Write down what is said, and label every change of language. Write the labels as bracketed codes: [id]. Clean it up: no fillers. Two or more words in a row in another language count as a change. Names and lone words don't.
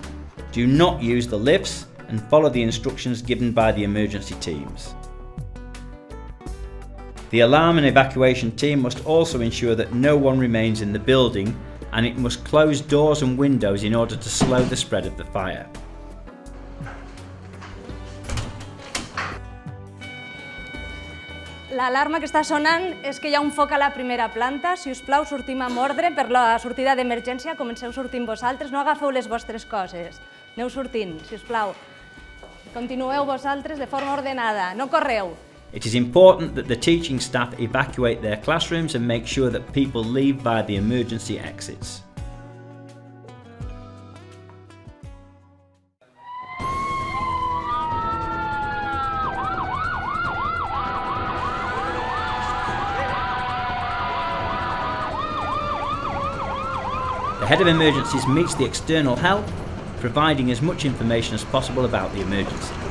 [en] Do not use the lifts and follow the instructions given by the emergency teams. The alarm and evacuation team must also ensure that no one remains in the building, and it must close doors and windows in order to slow the spread of the fire. [ca] L'alarma que està sonant és que hi ha un foc a la primera planta. Si us plau, sortim amb ordre per la sortida d'emergència. Comenceu sortint vosaltres, no agafeu les vostres coses. Aneu sortint, si us plau. Continueu vosaltres de forma ordenada, no correu. [en] It is important that the teaching staff evacuate their classrooms and make sure that people leave via the emergency exits. The head of emergencies meets the external help, providing as much information as possible about the emergency.